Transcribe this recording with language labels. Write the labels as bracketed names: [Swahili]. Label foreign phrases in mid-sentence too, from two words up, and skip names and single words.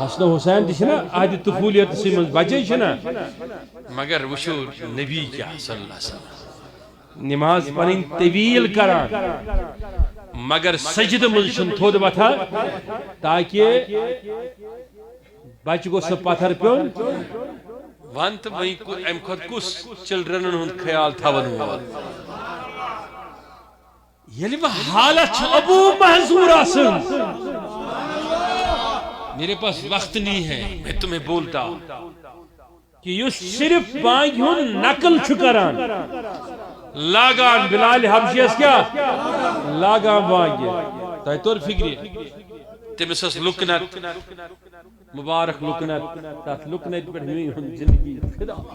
[Kashmiri] حسن حسین تہِ چھِنا عہدِ طفوٗلیتسٕے منٛز بچے چھِنا، مگر وٕچھو نبی کیٛاہ [Arabic] صلی اللہ علیہ وسلم [Kashmiri] نماز پنٕنۍ طویل کران، مگر سجدٕ منٛز چھُنہٕ تھوٚد وتھان تاکہ بچہ گوٚژھ نہٕ پتھر پیوٚن۔ ون تہٕ وۄنۍ امہِ کھۄتہٕ کُس چلڈرنن ہُنٛد خیال تھاون وول، ییٚلہِ وۄنۍ حالت چھِ ابو محظور آسان، [Urdu] میرے پاس وقت نہیں ہے میں تمہیں بولتا ہوں کہ [Kashmiri] یُس صرف بانگہِ ہُنٛد نقل چھُ کران، لاگان بلال حبشیس کیا لاگان بانگہِ، تۄہہِ توٚر فکرِ تٔمِس ٲس لُکنت مبارک لُکنت، تتھ لُکنت پٮ۪ٹھ میٛٲنۍ ہُنٛد زندگی فدا،